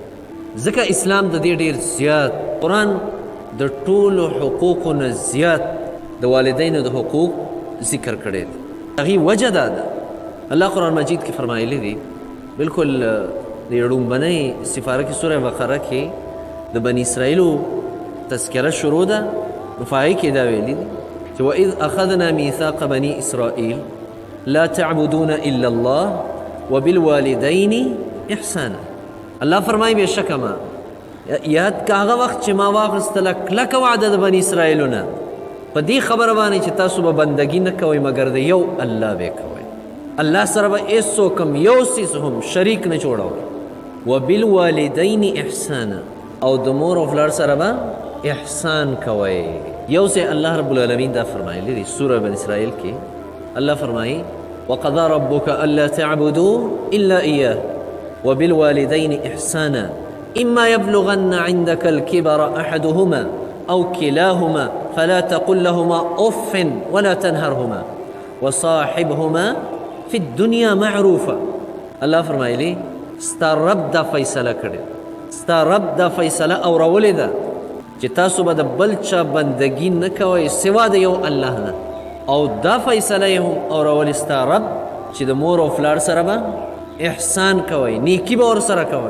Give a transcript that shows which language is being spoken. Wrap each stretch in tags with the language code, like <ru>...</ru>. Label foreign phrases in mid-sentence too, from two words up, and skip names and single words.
<ps>ځکه اسلام د دې ډېر زیات، قرآن د ټولو حقوقو نه زیات د والدینو د حقوق ذکر کړی دی. هغې وجه دا ده، الله قرآن مجید کې فرمایلی دی، بالکل د لومبنۍ سپاره کې سوره بقره کې د بني اسرائیلو تذکره شروع ده، نو په هغې کې دا ویلي دي چې</ps> <ar>وإذ أخذنا ميثاق بني إسرائيل لا تعبدون إلا الله وبالوالدين إحسانا.</ar> <ps>الله فرمایي بېشکه ما یاد که هغه وخت چې ما واخیستله کلکه وعده د بني اسرائیلو نه په دې خبره باندې چې تاسو به بندګي نه کوئ مګر د یو الله به کوئ، الله سره به هېڅوک هم یو څیز هم شریک نه جوړوئ.</ps> <ar>وبالوالدین احسانا،</ar> <ps>او د مور او پلار سره به احسان کوئ. یو ځای الله رب العالمین دا فرمایلی دی سوره بني اسرائیل کې، الله فرمایي</ps> <ar>وقضى ربك ألا تعبدوا إلا إياه وبالوالدين إحسانا إما يبلغن عندك الكبر أحدهما أو كلاهما فلا تقل لهما أف ولا تنهرهما وصاحبهما في الدنيا معروفا.</ar> <ps>الله فرمایلی ستا رب دا فیصله کړې، ستا رب دا فیصله اورولې ده چې تاسو به د بل چا بندګي نه کوئ سوا د یو الله نه، او دا فیصله یې هم اورولې ستا رب چې د مور او پلار سره به احسان کوئ، نیکي به ورسره کوئ.</ps>